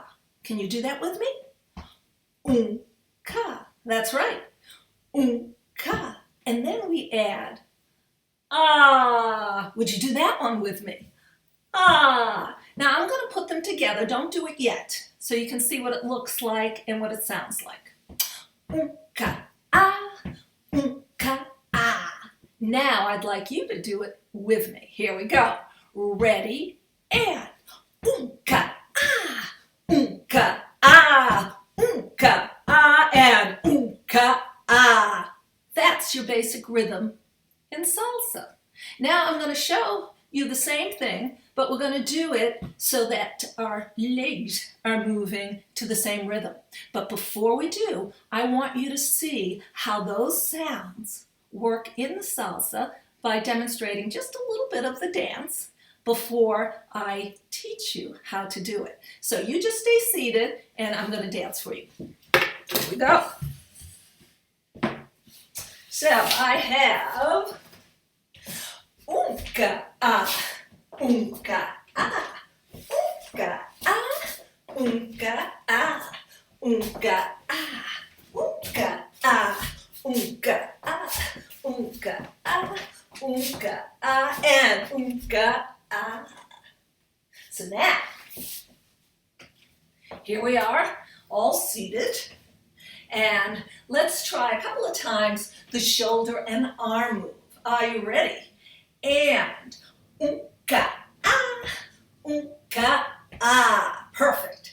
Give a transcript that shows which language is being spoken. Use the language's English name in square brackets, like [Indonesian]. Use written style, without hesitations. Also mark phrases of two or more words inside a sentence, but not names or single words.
[English] Can you do that with me? Ka. That's right. Ka. And then we add ah. Would you do that one with me? Ah. Now I'm going to put them together. Don't do it yet, so you can see what it looks like and what it sounds like. Ka. Ah. Ka. Ah. Now I'd like you to do it with me. Here we go. Ready? And ka. Ah. Ka. Ah. Ka. Ah. And ka. Ah. That's your basic rhythm in salsa. Now I'm going to show you the same thing, but we're going to do it so that our legs are moving to the same rhythm. But before we do, I want you to see how those sounds work in the salsa by demonstrating just a little bit of the dance before I teach you how to do it. So you just stay seated and I'm going to dance for you. Here we go. So I have unka ah, unka ah, unka ah, unka ah, unka ah, unka ah, unka ah, unka ah, unka ah, and unka ah. So now, here we are, all seated, and let's try a couple of times the shoulder and arm move. Are you ready? And unka ah. Perfect.